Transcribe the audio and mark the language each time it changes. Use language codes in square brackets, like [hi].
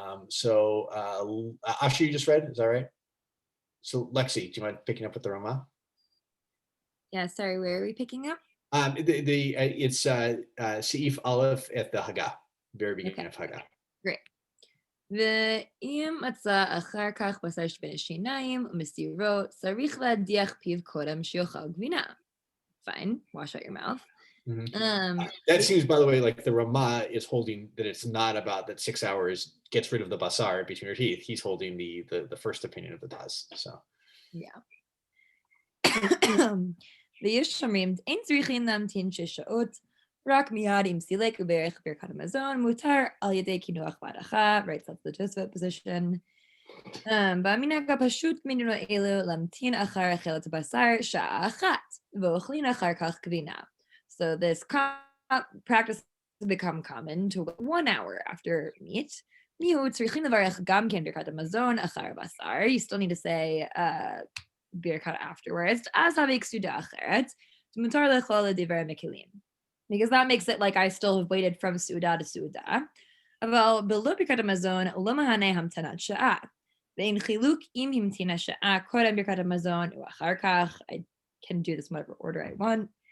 [en] So Asher, you just read. Is that right? So Lexi, do you mind picking up with the Ramah? Yeah, sorry, where are we picking up? It's Seif Aleph at the Haggah, very beginning of Haggah. Great. [he] ואם מצא אחר כך בשר שבין השיניים ומסירו, צריך להדיח פיו קודם שיאכל גבינה. [en] Fine, wash out your mouth. That seems, by the way, like the Ramah is holding that it's not about that 6 hours gets rid of the basar between your teeth. He's holding the first opinion of the Taz. So yeah. [he] ויש אומרים, אין צריכים להמתין 6 שעות, רק מיד עם סילק וברך ברכת המזון, מותר על ידי קינוח בהדחה, [en] right, that's the Tosfot position. [he] במנהג הפשוט מדינו אלו להמתין אחר אכילת הבשר שעה אחת, ואוכלים אחר כך גבינה. [en] So this practice has become common to 1 hour after meat. [he] מיהו צריכים לברך גם כן ברכת המזון אחר הבשר. [en] You still need to say ברכת afterwards. [he] אז הוויק סעודה אחרת, מותר לאכול לדברי מקלים. [en] Because that makes it like I still have waited from [he] סעודה לסעודה. אבל בלא ברכת המזון לא מהנה המתנת שעה. ואין חילוק אם המתינה שעה קודם ברכת המזון או אחר כך. [en] I can do this in whatever order I want.